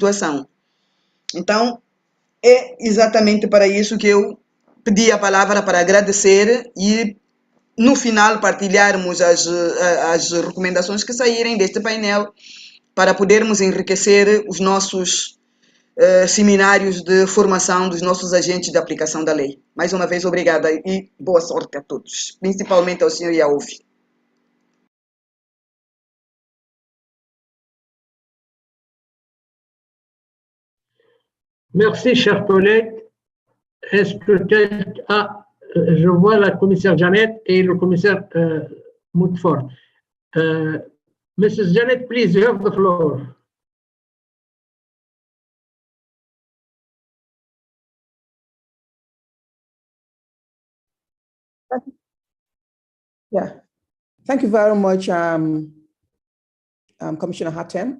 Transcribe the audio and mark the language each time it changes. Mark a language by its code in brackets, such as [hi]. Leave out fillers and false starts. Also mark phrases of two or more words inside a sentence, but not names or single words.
[pt] Então, é exatamente para isso que eu pedir a palavra para agradecer e, no final, partilharmos as recomendações que saírem deste painel para podermos enriquecer os nossos seminários de formação dos nossos agentes de aplicação da lei. Mais uma vez, obrigada e boa sorte a todos, principalmente ao senhor Yaouvi. [fr] Merci, chers collègues. Est-ce que je vois la commissaire Janet et le commissaire Moutford. [en] Mrs. Janet, please, you have the floor. Yeah, thank you very much, Commissioner Hatem.